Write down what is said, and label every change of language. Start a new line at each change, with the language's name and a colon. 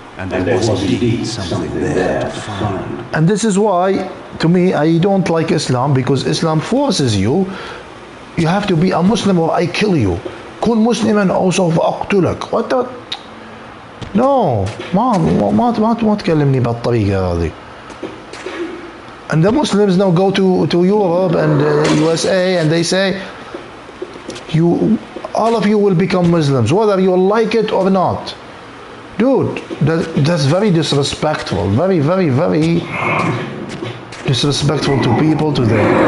English: And there was indeed something there to find. And this is why, to me, I don't like Islam, because Islam forces you. You have to be a Muslim or I kill you.
Arabic: كن مسلما أو سوف أقتلك.
English: What the?
Arabic: No, ما تكلمني بهالطريقة هذه.
English: And the Muslims now go to Europe and USA and they say, all of you will become Muslims, whether you like it or not. Dude, that's very disrespectful. Very, very, very disrespectful to people, to them.